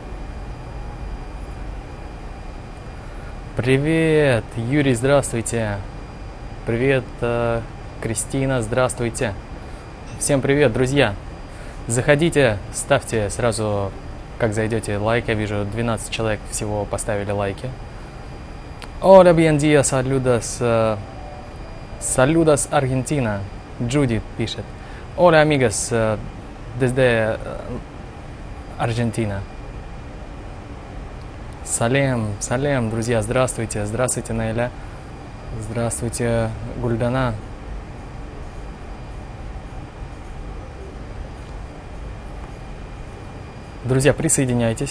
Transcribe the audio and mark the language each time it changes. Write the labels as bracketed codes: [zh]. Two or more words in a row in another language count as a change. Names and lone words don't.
[ru] Привет, Юрий, здравствуйте. Привет, Кристина, здравствуйте. Всем привет, друзья. Заходите, ставьте сразу, как зайдете, лайк. Я вижу, 12 человек всего поставили лайки. [es] Hola, bien día, saludos. Saludos, Argentina. [ru] Джуди пишет. [es] Hola, amigos. Desde Аргентина. [ru] Салем, салем, друзья, здравствуйте. Здравствуйте, Наиля. Здравствуйте, Гульдана. Друзья, присоединяйтесь.